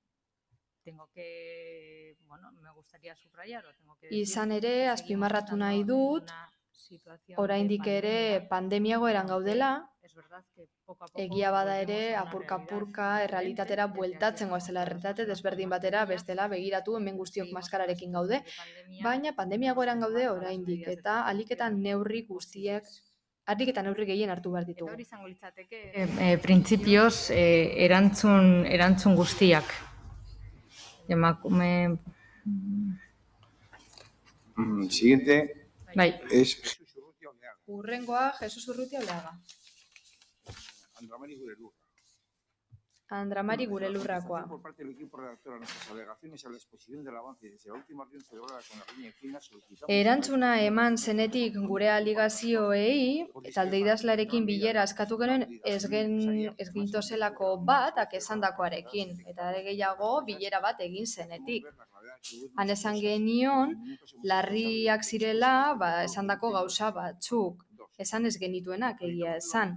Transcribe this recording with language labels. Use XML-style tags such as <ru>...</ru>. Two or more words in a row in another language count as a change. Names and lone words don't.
<eu>Izan ere, azpimarratu nahi dut, oraindik ere pandemia egoeran gaudela, egia bada ere, apurka-apurka, errealitatera bueltatzen goazela, errealitate desberdin batera, bestela begiratu hemen guztiok maskararekin gaude, baina pandemia egoeran gaude oraindik, eta ahalik eta neurri guztiek, ahalik eta neurri gehien hartu behar ditugu. Printzipioz, erantzun guztiak.</eu> <es>Siguiente es Jesús Urrutia Oleaga.</es> <eu>Hurrengoa, Jesús Urrutia Oleaga. Andramari gure lurrakoa.</eu> <es>Por parte del equipo redactor a nuestras alegaciones a la exposición del avance desde la última reunión celebrada con la Reina Encina solicitamos...</es> <eu>Erantzuna eman zenetik gure aligazioei, talde idazlarekin bilera eskatu genuen ez gintozelako bat esandakoarekin, eta are gehiago bilera bat egin zenetik. Han esan genion, larriak zirela esandako gauza batzuk, esan ez genituenak egia esan.</eu>